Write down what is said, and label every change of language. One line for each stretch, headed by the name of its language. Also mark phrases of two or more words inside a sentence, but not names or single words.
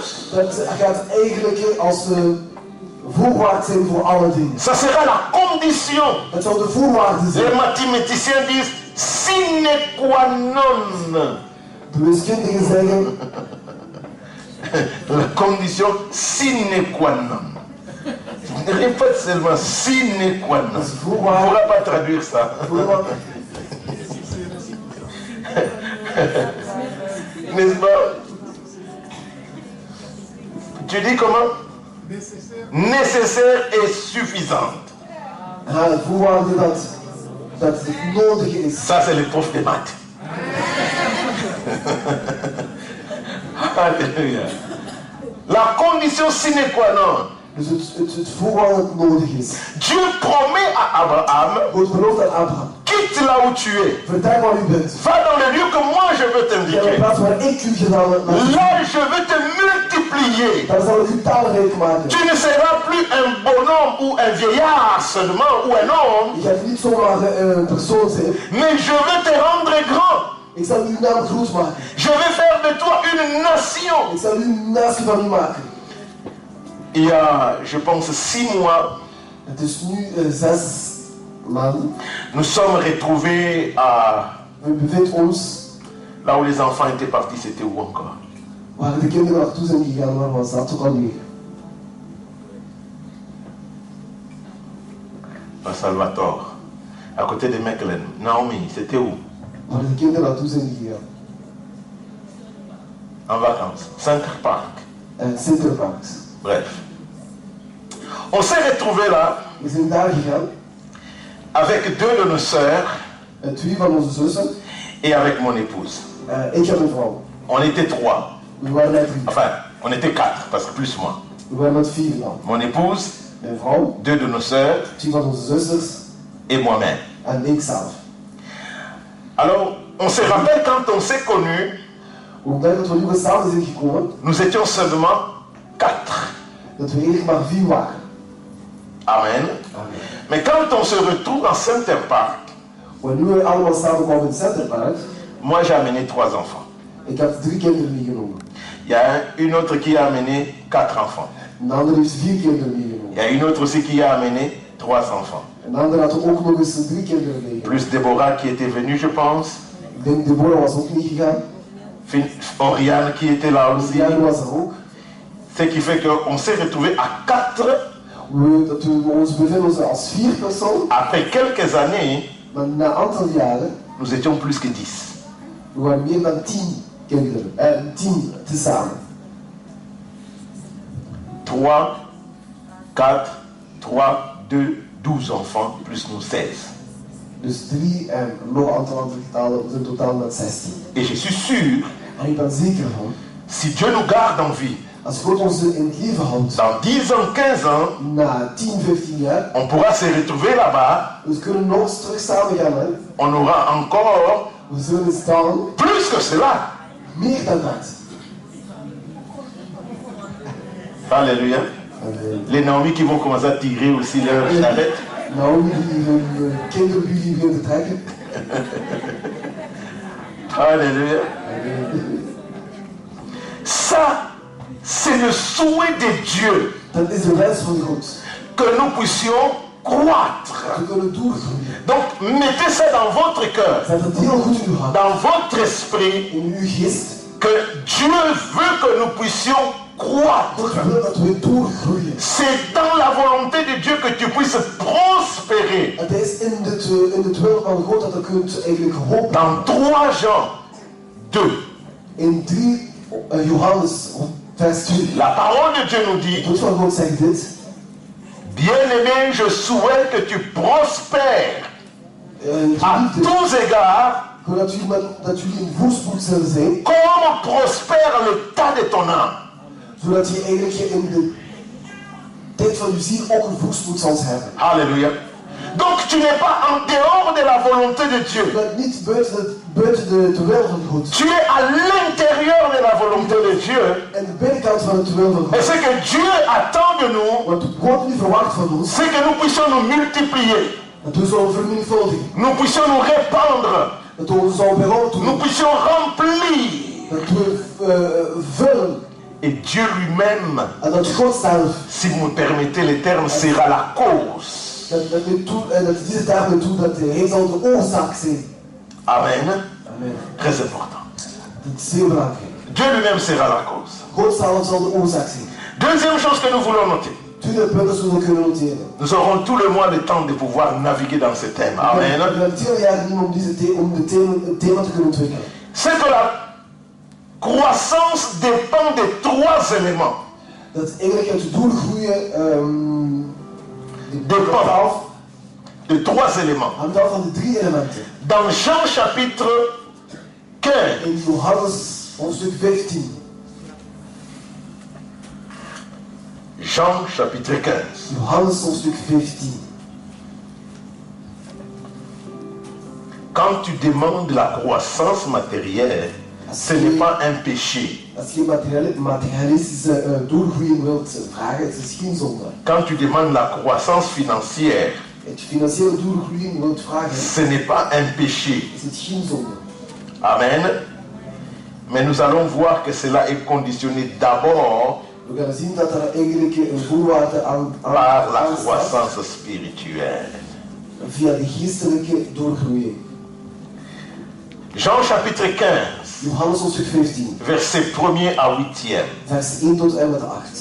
Dutch: Dat gaat eigenlijk als voorwaarde zijn voor alle dingen.
French: Ça sera la condition.
Dutch: Het zal de voorwaarde zijn.
French: Les mathématiciens disent
Latin: sine qua non.
Dutch: De wiskundigen zeggen
French: La condition
Latin: sine qua non.
French: Répète seulement
Latin: sine qua non.
French: On ne pourra pas traduire ça. N'est-ce pas? Tu dis comment? nécessaire et suffisante.
Dutch: Voorwaarde dat het nodig is.
French: Ça, c'est le prof de maths. Alléluia. La condition
Latin: sine qua non.
Dutch: Dus het voorwaarde dat nodig is.
French: Dieu promet à Abraham,
Dutch: God belooft aan Abraham.
French: quitte là où tu es.
Dutch: Vertrek waar u bent.
French: Va dans le lieu que moi je veux
Dutch: Ga naar de
French: t'indiquer.
Dutch: plaats waar ik u gedaan heb.
French: Là, je veux te multiplier.
Dutch: Daar zal ik u talrijk maken.
French: Tu ne seras plus un bonhomme ou un vieillard seulement ou un homme,
Dutch: Je gaat niet zomaar een persoon zijn.
French: mais je veux te rendre grand.
Dutch: Ik zal uw naam groot maken.
French: Je vais faire de toi une nation.
Dutch: Ik zal u een natie van u maken.
French: Il y a, je pense, 6 mois,
Dutch: Het is nu 6 maanden.
French: nous sommes retrouvés à
Dutch: We bevinden ons
French: là où les enfants étaient partis, c'était où encore?
Dutch: waar de kinderen naartoe zijn gegaan. Waar was dat ook alweer?
French: À Salvatore, à côté de Mechelen. Naomi, c'était où?
Dutch: Waar de kinderen naartoe zijn gegaan.
French: En vacances. Center Park. Sinterparks. Bref. On s'est retrouvés là
Dutch: We zijn daar gegaan.
French: avec 2 de nos sœurs
Dutch: 2 van onze zussen.
French: et avec mon épouse.
Dutch: Ik en mijn vrouw.
French: On était 3.
Dutch: We waren met 3.
French: Enfin, on était 4, parce que plus moi.
Dutch: We waren met 4 dan.
French: Mon épouse,
Dutch: Mijn vrouw,
French: 2 de nos sœurs
Dutch: 2 van onze zusters
French: et moi-même.
Dutch: en ik zelf.
French: Alors, on se rappelle quand on s'est connus,
Dutch: Omdat dat we nu weer samen zijn gekomen,
French: nous étions seulement 4.
Dutch: dat we eigenlijk maar 4 waren.
French: Amen.
Dutch: Amen.
French: Mais quand on se retrouve en Center Park,
Dutch: Wanneer we allemaal samen kwamen in het Centerpark,
French: moi j'ai amené 3 enfants.
Dutch: ik heb 3 kinderen meegenomen.
French: Il y a une autre qui a amené 4 enfants.
Dutch: Een ander heeft 4 kinderen
French: Il
Dutch: meegenomen.
French: y a une autre aussi qui a amené 3 enfants.
Dutch: Een ander had ook nog eens 3 kinderen meegenomen.
French: Plus Déborah qui était venue, je pense.
Dutch: Ik denk Deborah was ook niet gegaan.
French: Oriane qui était là aussi.
Dutch: Diane was er ook.
French: Ce qui fait qu'on s'est retrouvés à 4
Dutch: We ons bevinden ons als 4 personen,
French: après quelques années.
Dutch: maar na een aantal jaren,
French: Nous étions plus que 10.
Dutch: we waren meer dan 10 kinderen. 10 tezamen.
French: 3, 4, 3, 2, 12 enfants, plus nous 16.
Dutch: Dus 3 en nog een aantal andere getallen, we zijn totaal met 16.
French: Et je suis sûr,
Dutch: En ik ben zeker van,
French: si Dieu nous garde en vie,
Dutch: als God ons in het leven houdt,
French: dans 10 ans, 15 ans,
Dutch: na 10, 15 jaar,
French: on pourra se retrouver là-bas,
Dutch: we kunnen nog eens terug samen gaan. Hè?
French: on aura encore
Dutch: We zullen staan,
French: plus que cela.
Dutch: meer dan dat.
French: Alléluia. Les Naomi qui vont commencer à tirer aussi leur charrette.
Dutch: Naomi die hun kinderbuggy begint te trekken.
French: Alléluia. Ça, c'est le souhait de Dieu,
Dutch: Dat is de wens van God.
French: que nous puissions croître.
Dutch: We kunnen doorgroeien.
French: Donc, mettez ça dans votre cœur,
Dutch: Zet het heel goed in uw hart,
French: dans votre esprit,
Dutch: in uw geest.
French: que Dieu veut que nous puissions croître.
Dutch: God wil dat we doorgroeien.
French: C'est dans la volonté de Dieu que tu puisses prospérer.
Dutch: Het is in het wil van God dat je kunt eigenlijk hopen.
French: Dans 3 Jean 2,
Dutch: In 3 Johannes vers 2.
French: la parole de Dieu nous dit,
Dutch: Het woord van God zegt dit.
French: bien-aimé, je souhaite que tu prospères à
Dutch: Geliefde,
French: tous égards,
Dutch: dat jullie in voorspoed zullen zijn,
French: comme prospère l'état de ton âme.
Dutch: zodat je eigenlijk in de tijd van je ziel ook een voorspoed zal hebben.
French: Alléluia. Donc tu n'es pas en dehors de la volonté de
Dutch: Je
French: Dieu.
Dutch: bent niet buiten de wil van God.
French: Tu es à l'intérieur de la volonté de Dieu.
Dutch: En de binnenkant van het wil van
French: Et
Dutch: God.
French: ce que Dieu attend de nous,
Dutch: Wat God nu verwacht van ons,
French: c'est que nous puissions nous multiplier.
Dutch: dat we zullen vermenigvuldigen.
French: Nous puissions nous répandre.
Dutch: Dat we ons zullen
French: Nous
Dutch: berouten.
French: puissions remplir.
Dutch: Dat we vullen.
French: Et Dieu lui-même,
Dutch: En dat God zelf,
French: si vous me permettez les termes, sera la cause.
Dutch: dat deze dagen toe, dat hij zal de oorzaak zijn.
French: Amen.
Dutch: Amen.
French: Très important.
Dutch: Dat is zeer belangrijk.
French: Dieu lui-même sera la cause.
Dutch: God zelf zal de oorzaak zijn.
French: Deuxième chose que nous voulons noter.
Dutch: Tweede punt dat we kunnen noteren.
French: Nous aurons tout le mois le temps de pouvoir naviguer dans ce thème.
Dutch: We Amen. hebben 10 jaar niet om het thema te kunnen ontwikkelen.
French: C'est que la croissance dépend de 3 éléments.
Dutch: Dat eigenlijk uit de doorgroeien
French: dépend de 3 éléments.
Dutch: hangt af van de 3 elementen.
French: Dans Jean chapitre 15,
Dutch: In Johannes hoofdstuk 15.
French: Jean chapitre 15,
Dutch: Johannes hoofdstuk 15.
French: quand tu demandes la croissance matérielle, ce n'est pas un péché.
Dutch: Als je materialistische doorgroeien wilt vragen, het is geen zonde.
French: Quand tu demandes la croissance financière,
Dutch: Het financiële doorgroeien wilt vragen,
French: ce n'est pas un péché.
Dutch: is het geen zonde. Amen.
French: Mais nous allons voir que cela est conditionné d'abord
Dutch: We gaan zien dat er eigenlijk een voorwaarde aan
French: par la
Dutch: staat
French: croissance spirituelle.
Dutch: via de geestelijke doorgroeiing.
French: Jean chapitre 15,
Dutch: Johannes hoofdstuk 15,
French: verset 1er à 8e.
Dutch: vers 1 tot en met 8.